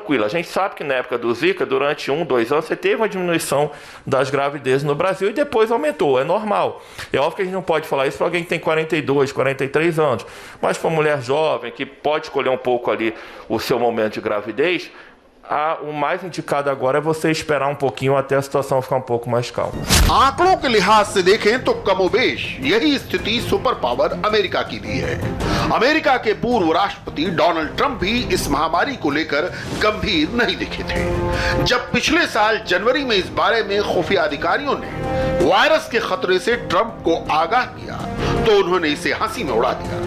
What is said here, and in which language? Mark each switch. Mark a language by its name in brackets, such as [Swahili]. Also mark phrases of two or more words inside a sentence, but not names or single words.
[Portuguese] A gente sabe que na época do Zika, durante 1-2 anos, você teve uma diminuição das gravidezes no Brasil e depois aumentou, é normal. É óbvio que a gente não pode falar isso para alguém que tem 42, 43 anos, mas para uma mulher jovem que pode escolher um pouco ali o seu momento de gravidez, o mais indicado agora é você esperar um pouquinho até a situação ficar um pouco mais calma. [Hindi] आंकड़ों के लिहाज से देखें तो कमोबेश यही स्थिति [English] super power [Hindi] अमेरिका की भी है। अमेरिका के पूर्व राष्ट्रपति डोनाल्ड ट्रंप भी इस महामारी को लेकर गंभीर नहीं दिखे थे। जब पिछले साल जनवरी में इस बारे में खुफिया अधिकारियों ने वायरस के खतरे से ट्रंप को आगाह किया तो उन्होंने इसे हंसी में उड़ा दिया।